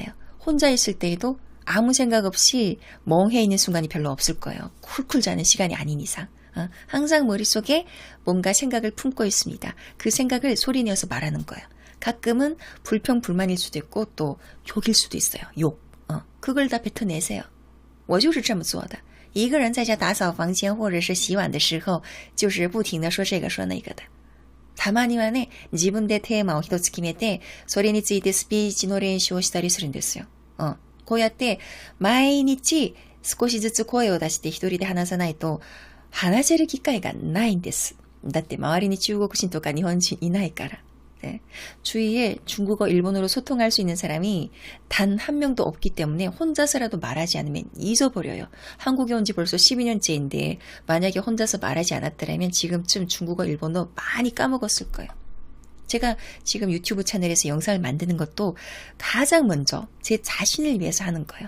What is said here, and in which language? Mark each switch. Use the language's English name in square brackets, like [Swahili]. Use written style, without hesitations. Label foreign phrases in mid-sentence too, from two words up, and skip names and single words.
[Korean] 혼자 있을 때에도 아무 생각 없이 멍해 있는 순간이 별로 없을 거예요. 쿨쿨 자는 시간이 아닌 이상. 항상 머릿속에 뭔가 생각을 품고 있습니다. 그 생각을 소리내어서 말하는 거예요. 가끔은 불평, 불만일 수도 있고 또 욕일 수도 있어요. 욕. 그걸 다 뱉어내세요. [Chinese] 我就是这么做的。一个人在家打扫房间或者是洗碗的时候就是不停地说这个说那个的。 [Japanese] たまにはね、自分でテーマを一つ決めて、それについてスピーチの練習をしたりするんですよ。こうやって毎日少しずつ声を出して一人で話さないと話せる機会がないんです。だって周りに中国人とか日本人いないから。네. [Korean] 주위에 중국어, 일본어로 소통할 수 있는 사람이 단 한 명도 없기 때문에 혼자서라도 말하지 않으면 잊어버려요. 한국에 온 지 벌써 12년째인데 만약에 혼자서 말하지 않았더라면 지금쯤 중국어, 일본어 많이 까먹었을 거예요. 제가 지금 유튜브 채널에서 영상을 만드는 것도 가장 먼저 제 자신을 위해서 하는 거예요.